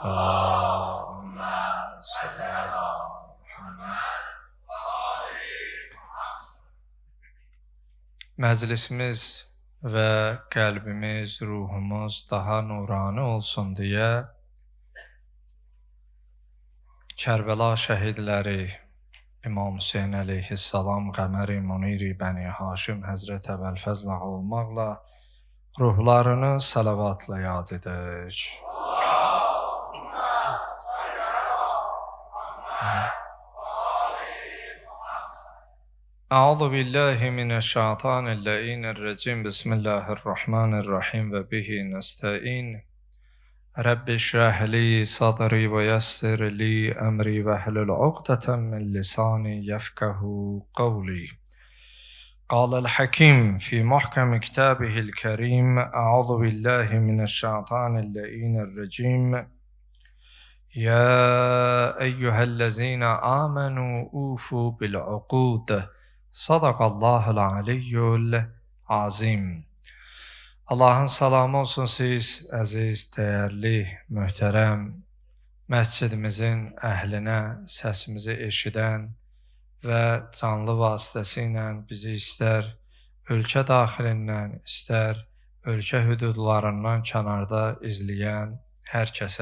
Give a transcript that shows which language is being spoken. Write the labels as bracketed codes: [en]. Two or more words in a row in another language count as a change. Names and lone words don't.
[az] Məclisimiz və qəlbimiz, ruhumuz daha nurani olsun deyə Kərbəla şəhidləri İmam Hüseyin əleyhissalam Qəmər-i Munir-i Bəni Haşim Həzrət Əbəlfəzl ağa olmaqla ruhlarını salavatla yad edək. [ar] أعوذ بالله من الشيطان الرجيم. بسم الله الرحمن الرحيم وبه نستعين. رب اشرح لي صدري ويسر لي أمري واحلل عقدة من لساني يفقهوا قولي. قال الحكيم في محكم كتابه الكريم أعوذ بالله من الشيطان اللعين الرجيم يا أيها الذين آمنوا أوفوا بالعقود صدق الله العلي العظيم. [az] Allahın salamı olsun siz, əziz, dəyərli, möhtərəm məscidimizin əhlinə, səsimizi eşidən və canlı vasitəsilə bizi istər ölkə daxilindən, istər ölkə hüdudlarından kənarda izləyən hər kəsə.